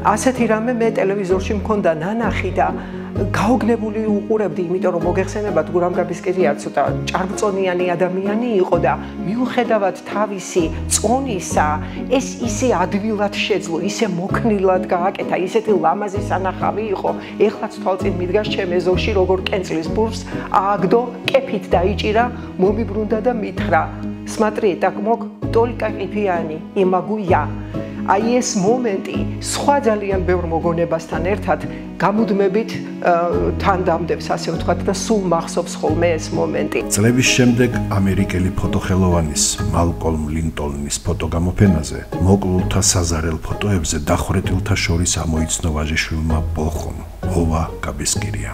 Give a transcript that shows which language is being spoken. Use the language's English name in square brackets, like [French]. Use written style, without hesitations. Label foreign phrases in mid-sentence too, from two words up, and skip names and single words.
[Georgian] ასეთი რამე მე ტელევიზორში მქონდა ნანახი და გაოგნებული უყურებდი, იმიტომ რომ მოგეხსენებათ გურამ გაბისკირია ცოტა ჭარბწონიანი ადამიანი იყო და მიუხედავად თავისი წონისა, ეს ისე ადვილად შეძლო, ისე მოქნილად გააკეთა, ისეთი ლამაზი სანახავი იყო. ეხლაც თვალწინ მიდგას ჩემ ეზოში, როგორ კენწლის ბურს ააგდო, კეფით დაიჭირა, მომიბრუნდა და მითხრა: [Russian] "Смотри, так мог только qipiyani, imaguya." [Georgian] Აი ეს მომენტი სხვა ძალიან ბევრ მოგონებასთან ერთად გამუდმებით თან დამდევს, ასე ვთქვათ, და სულ მახსოვს ხოლმე ეს მომენტი. წლების შემდეგ ამერიკელი ფოტოხელოვანის მალკოლმ ლინტონის ფოტოგამოფენაზე მოკლულთა საზარელ ფოტოებზე დახვრეტილთა შორის ამოიცნო ვაჟიშვილმა ბოხომ ოვა გაბისკირიამ.